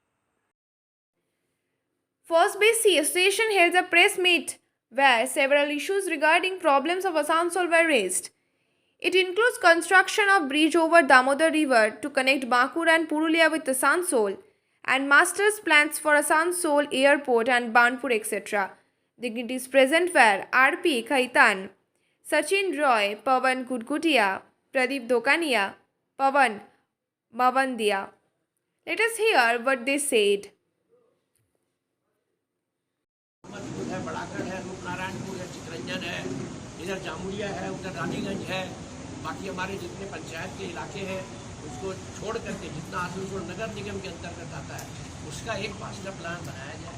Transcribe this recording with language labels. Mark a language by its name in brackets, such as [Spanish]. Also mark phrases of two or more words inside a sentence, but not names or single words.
[English] First BC Association held a press meet where several issues regarding problems of Asansol were raised. It includes construction of bridge over Damodar River to connect Bakur and Purulia with Asansol and master's plans for Asansol Airport and Banpur etc. Dignitaries present were R.P. Khaitan, Sachin Roy, Pawan Gudgutia, Pradeep Dokania, Pawan Mavandia. Let us hear what they said. [Hindi] बड़ागढ़ है, रूपनारायणपुर है, चितरंजन है, इधर जामुरिया है, उधर रानीगंज है, बाकी हमारे जितने पंचायत के इलाके हैं उसको छोड़ करके जितना आसनसोल नगर निगम के अंतर्गत आता है उसका एक मास्टर प्लान बनाया जाए।